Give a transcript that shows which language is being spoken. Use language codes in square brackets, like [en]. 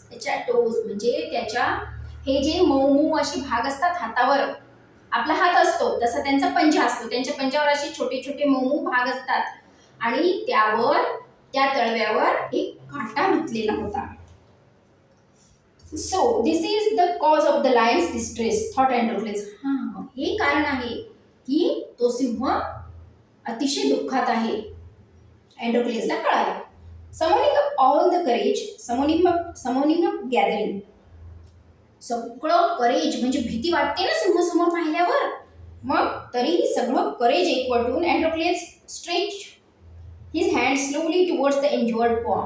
[mr] त्याच्या टोज म्हणजे त्याच्या हे जे मऊ मऊ असे भाग असतात हातावर, आपला हात असतो तसा त्यांचा पंजा असतो, त्यांच्या पंजावर असे छोटे छोटे मऊ मऊ भाग असतात आणि त्यावर त्या तळव्यावर एक काटा रुतलेला होता. [en] So this is the cause of the lion's distress, thought Androcles. [mr] हे कारण आहे की तो सिंह अतिशय दुःखात आहे. अँड्रोक्लेसला कळालं. [en] Summoning up all the courage, summoning up gathering. [mr] सगळं करेज म्हणजे भीती वाटते ना सिंह समोर पाहिल्यावर, मग तरीही सगळं करेज एकवटून अँड्रोक्लेस [en] Stretch his hand slowly towards the injured paw.